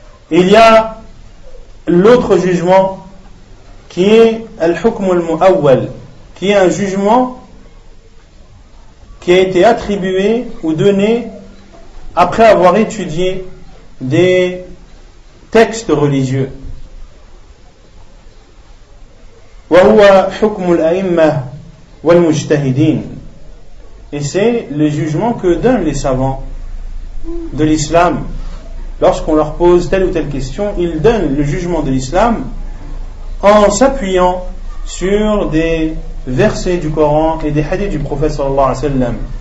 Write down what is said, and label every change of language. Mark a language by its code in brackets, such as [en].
[fr] Et il y a l'autre jugement qui est al-hukm al-mu'awwal, qui est un jugement qui a été attribué ou donné après avoir étudié des textes religieux. [ar] وهو حكم الأئمة والمجتهدين. [fr] Et c'est le jugement que donnent les savants de l'islam. Lorsqu'on leur pose telle ou telle question, ils donnent le jugement de l'islam en s'appuyant sur des versets du Coran et des hadiths du prophète sallallahu alayhi wa sallam.